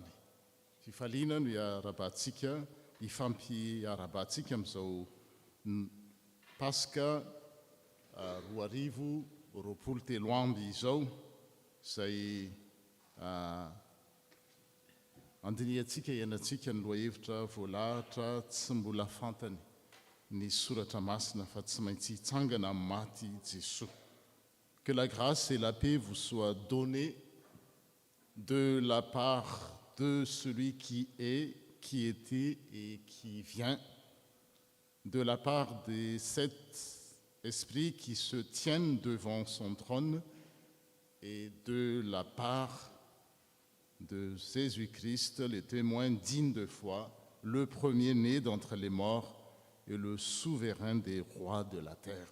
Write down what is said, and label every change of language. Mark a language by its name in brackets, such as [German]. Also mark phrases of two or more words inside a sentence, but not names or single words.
[Malagasy] Fifaliana no iarabantsika, ifampiarabantsika amin'izao Pasika 2023 amby izao, izay andiniantsika ianantsika ny lohahevitra voalahatra tsy mbola fantany ny soratra masina fa tsy maintsy hitsangana amin'ny maty Jesosy. [French] Que la grâce et la paix vous soient données de la part de celui qui est, qui était et qui vient, de la part de cet esprit qui se tiennent devant son trône et de la part de Jésus-Christ, le témoin digne de foi, le premier-né d'entre les morts et le souverain des rois de la terre.